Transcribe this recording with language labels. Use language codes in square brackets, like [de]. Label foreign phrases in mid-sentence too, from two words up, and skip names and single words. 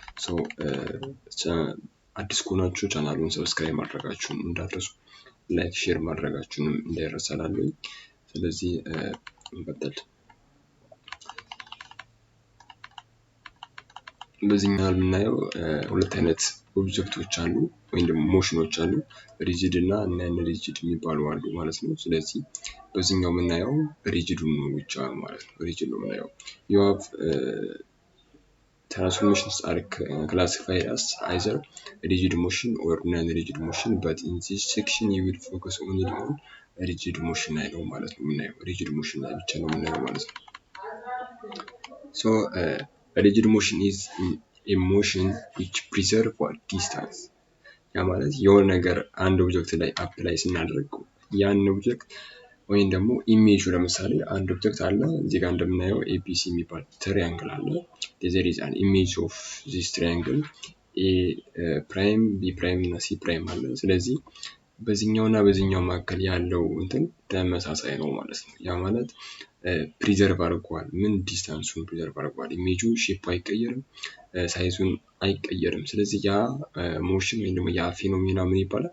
[am] አዲስ ከሆናችሁ ቻናሉን ሰብስክራይብ ማድረጋችሁን እንዳትረሱ፣ [en] like share [am] ማድረጋችሁንም እንዳይረሳላሉ። ስለዚህ እንቀጥል። በዚህኛው የምናየው ሁለት አይነት ኦብጀክቶች አሉ ወይም ደግሞ ሞሽኖች አሉ፣ ሪጂድ እና ነን ሪጂድ የሚባሉ አሉ ማለት ነው። ስለዚህ በዚህኛው የምናየው ሪጂዱን ነው ብቻ ማለት ነው። ሪጂድ ነው የምናየው። [en] you have transformations are classified as either rigid motion or non-rigid motion, but in this section you will focus only on rigid motion [am] ላይ ነው ማለት ነው የምናየው። [en] rigid motion [am] ላይ ብቻ ነው የምናየው ማለት ነው። [en] A rigid motion is a motion which preserves what distance. [am] ያ ማለት የሆነ ነገር አንድ ኦብጀክት ላይ አፕላይ ስናደርግ ያን ኦብጀክት ወይም ደግሞ ኢሜጁ ለምሳሌ አንድ ኦብጀክት አለ እዚህ ጋር እንደምናየው ABC የሚባል ትሪያንግል አለ። [en] there is an image of this triangle A prime B prime [am] እና [en] C prime [am] አለ። ስለዚህ በዚህኛውና በዚህኛው መካከል ያለው እንትን ተመሳሳይ ነው ማለት ነው። ያ ማለት ፕሪዘርቭ አድርጓል። ምን ዲስታንሱን ፕሪዘርቭ አድርጓል። ኢሜጁ ሼፕ አይቀየርም፣ ሳይዙን አይቀየርም። ስለዚህ ያ ሞሽን ወይም ደግሞ ያ ፌኖሜና ምን ይባላል?